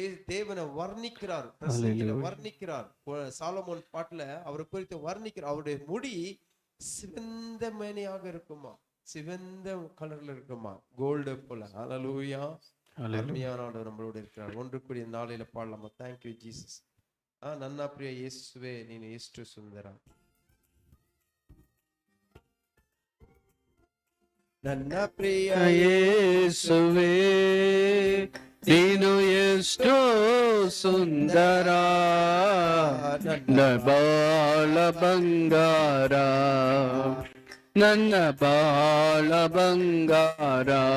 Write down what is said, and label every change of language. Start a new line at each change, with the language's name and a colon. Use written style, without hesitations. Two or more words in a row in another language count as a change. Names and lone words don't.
Tamil: தேவனை வர்ணிக்கிறார், வர்ணிக்கிறார். சாலமோன் பாட்டுல அவரை குறித்து வர்ணிக்கிறார். அவருடைய முடி சிவந்த மேனியாக இருக்குமா, சிவந்த கலர்ல இருக்குமா, கோல்டு போல. ஹல்லேலூயா. அருமையான ஆண்டவர் நம்மளோட இருக்கிறார். ஒன்று கூடிய நாளையில பாடலாமா?
English: Thank you Jesus.
Kannada: ನನ್ನ ಪ್ರಿಯ ಯೇಸುವೆ ನೀನು ಎಷ್ಟು ಸುಂದರ, ನನ್ನ ಪ್ರಿಯ ಯೇಸುವೆ ನೀನು ಎಷ್ಟು ಸುಂದರ, ನನ್ನ ಬಾಳ ಬಂಗಾರ, ನನ್ನ ಬಾಳ ಬಂಗಾರ,